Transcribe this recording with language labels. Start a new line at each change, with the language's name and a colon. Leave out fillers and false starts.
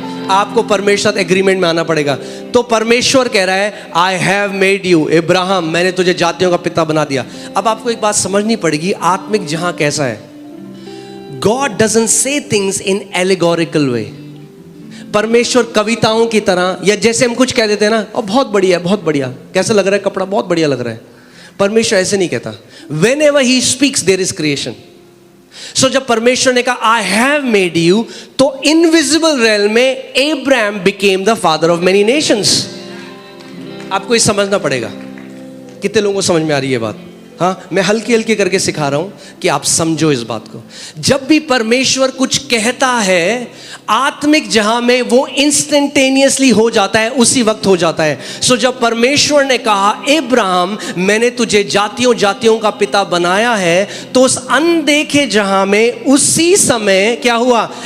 Hindi: आपको परमेश्वर साथ एग्रीमेंट में आना पड़ेगा। तो परमेश्वर कह रहा है,
English: I have made you
Hindi: Ibrahim, मैंने तुझे जातियों का पिता बना दिया। अब आपको एक बात समझनी पड़ेगी, आत्मिक जहां कैसा है।
English: God doesn't say things in allegorical way.
Hindi: परमेश्वर कविताओं की तरह, या जैसे हम कुछ कह देते हैं ना, और बहुत बढ़िया, बहुत बढ़िया, कैसा लग रहा है कपड़ा, बहुत बढ़िया लग रहा है। परमेश्वर ऐसे नहीं कहता।
English: Whenever he speaks there is creation. So
Hindi: जब परमेश्वर ने कहा
English: I have made you,
Hindi: तो इनविजिबल रेल में
English: Abraham became the father of many nations.
Hindi: आपको ये समझना पड़ेगा। कितने लोगों को समझ में आ रही है बात? हाँ, मैं हल्की हल्की करके सिखा रहा हूं कि आप समझो इस बात को। जब भी परमेश्वर कुछ कहता है आत्मिक जहां में, वो इंस्टेंटेनियसली हो जाता है, उसी वक्त हो जाता है। सो जब परमेश्वर ने कहा इब्राहिम मैंने तुझे जातियों जातियों का पिता बनाया है, तो उस अनदेखे जहां में उसी समय क्या हुआ?